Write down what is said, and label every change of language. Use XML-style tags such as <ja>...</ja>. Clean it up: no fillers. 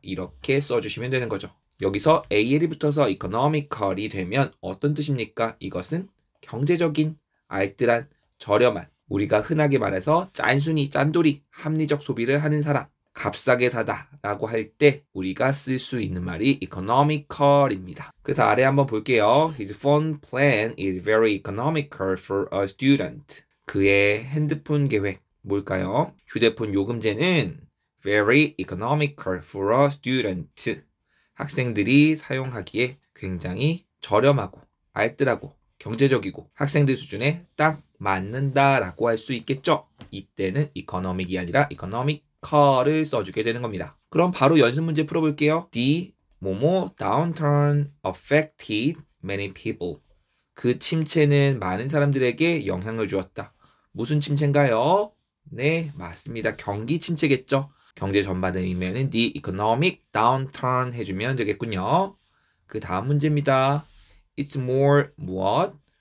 <ko>이렇게 써주시면 되는 거죠. 여기서 AL이 붙어서 economical이 되면 어떤 뜻입니까? 이것은 경제적인, 알뜰한, 저렴한, 우리가 흔하게 말해서 짠순이, 짠돌이, 합리적 소비를 하는 사람, 값싸게 사다 라고 할 때 우리가 쓸 수 있는 말이 economical입니다. 그래서 아래 한번 볼게요.</ko> <en>His phone plan is very economical for a student.</en> <ko>그의 핸드폰 계획 뭘까요? 휴대폰 요금제는</ko> <en>very economical for a student.</en> <ko>학생들이 사용하기에 굉장히 저렴하고 알뜰하고 경제적이고 학생들 수준에 딱 맞는다라고 할 수 있겠죠. 이때는 economic이 아니라 economical을 써주게 되는 겁니다. 그럼 바로 연습 문제 풀어볼게요.</ko> <en>The</en> <ko>뭐뭐</ko> <en>downturn affected many people.</en> <ko>그 침체는 많은 사람들에게 영향을 주었다. 무슨 침체인가요? 네, 맞습니다. 경기 침체겠죠. 경제 전반을 의미하는</ko> <en>the economic downturn</en> <ko>해주면 되겠군요. 그 다음 문제입니다.</ko> <en>It's more</en> <ko>무엇?</ko>